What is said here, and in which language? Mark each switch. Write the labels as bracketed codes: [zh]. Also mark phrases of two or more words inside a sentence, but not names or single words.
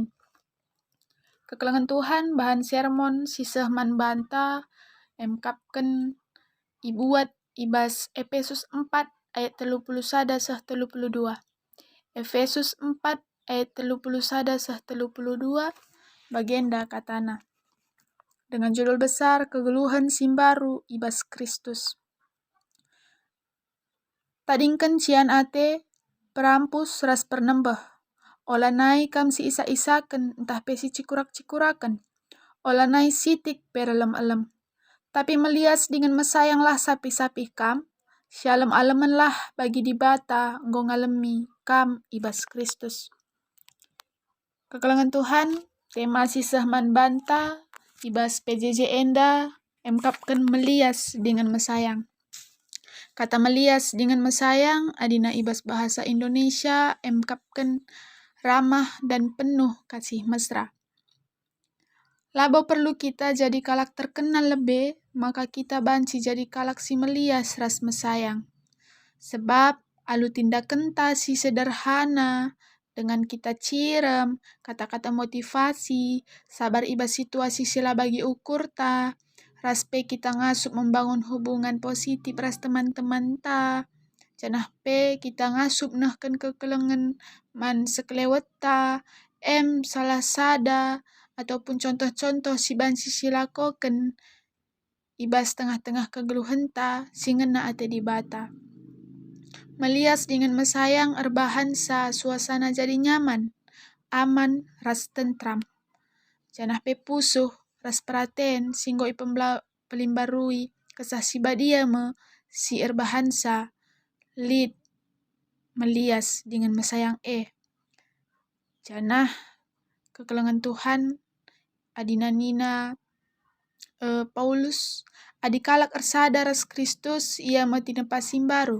[btx] Kekelangan Tuhan bahan sermon siseh man banta emkapken ibuat ibas Efesus 4 ayat 31 seh 32. Efesus 4 ayat 31 seh 32 bagenda katana. [id] Dengan judul besar [btx] kegeluhan simbaru ibas Kristus. Tadingken cian ate perampus ras pernembeh. Ola nai kam si isa-isaken entah pesi cikurak-cikuraken. Ola nai sitik perelem-elem. Tapi melias dengan mesayanglah sapi-sapi kam. Sialem-alemenlah bagi dibata nggo ngalemi kam ibas Kristus. Kekelangan Tuhan, tema siseh man banta ibas PJJ enda emkapken melias dengan mesayang. Kata melias dengan mesayang adina ibas bahasa Indonesia emkapken [id] ramah dan penuh kasih mesra. [btx] Labo perlu kita jadi kalak terkenal lebih, maka kita banci jadi kalak si melias ras mesayang. Sebab alu tindakan ta si sederhana, dengan kita cirem, [id] kata-kata motivasi, [btx] sabar ibas situasi sila bagi ukur ta, raspe kita ngasup [id] membangun hubungan positif [btx] ras teman-teman ta, janah pe kita ngasup nehken kekelengan man sekelewet ta, salah sada, ataupun contoh-contoh si banci silakoken, ibas tengah-tengah kegeluhan ta, singena ate dibata. Melias dengan mesayang erbahan sa [id] suasana jadi nyaman, aman, [btx] ras tentram. Janah pe pusuh, ras praten, singgo pelimbarui, kesah si badia me, si erbahansa, lid, melias dengan mesayang Janah kekelengan Tuhan, adina nina Paulus, adikalak ersada ras Kristus, ia mati nepas simbaru.